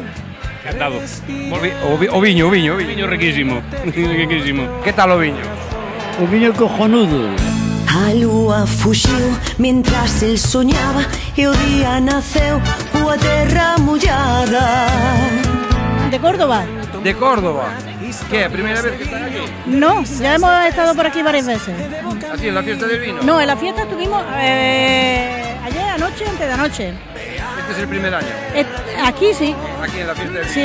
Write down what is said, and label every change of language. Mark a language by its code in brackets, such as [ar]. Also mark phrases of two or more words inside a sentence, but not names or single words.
[gl] Encantado. O viño. Viño riquísimo. Que tal o viño? O viño cojonudo. A lúa fuxiu [es] mientras el soñaba [gl] e o día naceu coa terra mollada. [es] De Córdoba. De Córdoba. ¿Qué? ¿Primera vez que están aquí? No, ya hemos estado por aquí varias veces. ¿Así en la fiesta del vino? No, en la fiesta estuvimos ayer, anoche, antes de anoche. ¿Este es el primer año? Aquí sí. Aquí en la fiesta del vino.